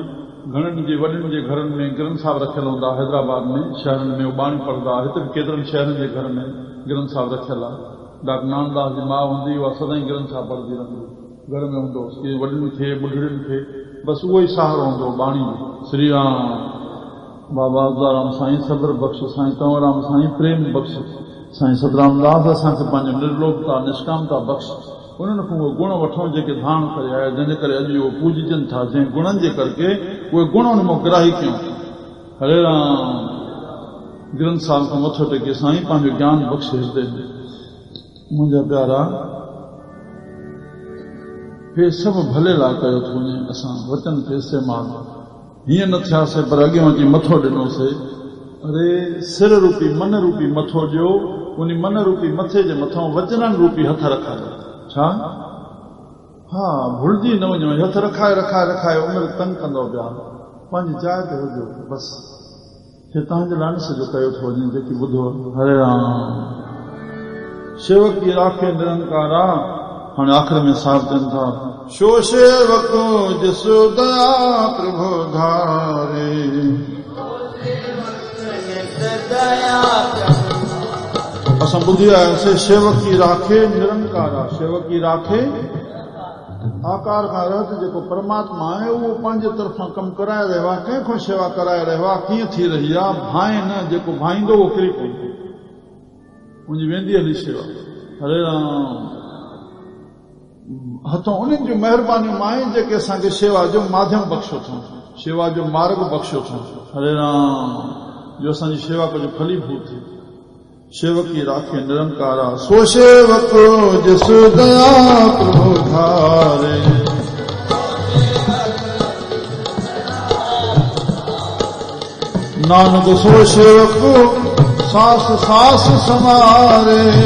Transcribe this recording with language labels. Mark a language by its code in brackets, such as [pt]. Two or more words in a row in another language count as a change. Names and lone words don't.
[sd] घणनि जे वॾनि जे घरनि में ग्रंथ साहिब रखियल हूंदा। हैदराबाद में शहरनि में बाणी पढ़ंदा। हिते बि केतिरनि शहरनि जे घर में ग्रंथ साहिब रखियल आहे। डॉक्टर नानदास जी माउ हूंदी, उहा सदाईं ग्रंथ साहिब पढ़ंदी रहंदी। घर में हूंदो की वॾनि खे ॿुढड़ियुनि खे बसि उहो ई सहारो हूंदो बाणी। श्री राम बाबा उदाराम साईं सब्र बख़्श, साईं कंवराम साईं प्रेम बख़्श, साईं सतरामदास असांखे पंहिंजो निर्लोकता निष्कामता बख़्श उन्हनि खां उहे गुण वठूं जेके धारण करे आया जंहिंजे करे अॼु उहो पूॼजनि था जंहिं गुणनि जे करके उहे गुण उन मां ग्राही कयूं। हरे राम। ग्रंथ साहिब खां मथो टेके साईं पंहिंजो ज्ञान बख़्श हिते मुंहिंजा प्यारा हे सभु भले लाइ कयो थो वञे। असां वचन खे इस्तेमाल हीअं न थियासीं पर अॻियां अची मथो ॾिनोसीं। अरे सिर रूपी मन रूपी मथो ॾियो उन मन रूपी मथे जे मथां वचननि रूपी हथ रखायो। छा? हा, भुलिजी न वञो। हथ रखाए रखाए रखाए उमिरि तंग कंदो पिया। पंहिंजी जाइ ते हुजो बसि। हे तव्हांजे लाइ सॼो कयो थो वञे जेकी ॿुधो। हरे राम। [pa] ਸੇਵਕ ਕੀ ਰਾਖੈ ਨਿਰੰਕਾਰਾ। [sd] हाणे आख़िर में साहिब चवनि था [pa] ਸੋ ਸੇਵਕੁ ਜਿਸੁ ਦਇਆ ਪ੍ਰਭੁ ਧਾਰੈ। [sd] असां ॿुधी आयासीं [pa] ਸੇਵਕ ਕੀ ਰਾਖੈ ਨਿਰੰਕਾਰਾ। ਸੇਵਕ ਕੀ ਰਾਖੈ [sd] आकार खां रहत जेको परमात्मा आहे उहो पंहिंजे तरफ़ां कमु कराए रहियो आहे। कंहिंखां शेवा कराए रहियो आहे। कीअं थी रही आहे? भाए न, जेको भाईंदो उहो किरी पवंदो। मुंहिंजी वेंदी हली शेवा। हरे राम। हथों उन्हनि जूं महिरबानियूं आहिनि जेके असांखे शेवा जो माध्यम बख़्शो अथऊं, शेवा जो मार्ग बख़्शो अथऊं। हरे राम। जो असांजी शेवा कजो फलीभूत थिए। [pa] ਸੇਵਕ ਕੀ ਰਾਖੈ ਨਿਰੰਕਾਰਾ। ਸੋ ਸੇਵਕੁ ਜਿਸੁ ਦਇਆ ਪ੍ਰਭੁ ਧਾਰੈ। ਨਾਨਕ ਸੋ ਸੇਵਕੁ ਸਾਸਿ ਸਾਸਿ ਸਮਾਰੈ।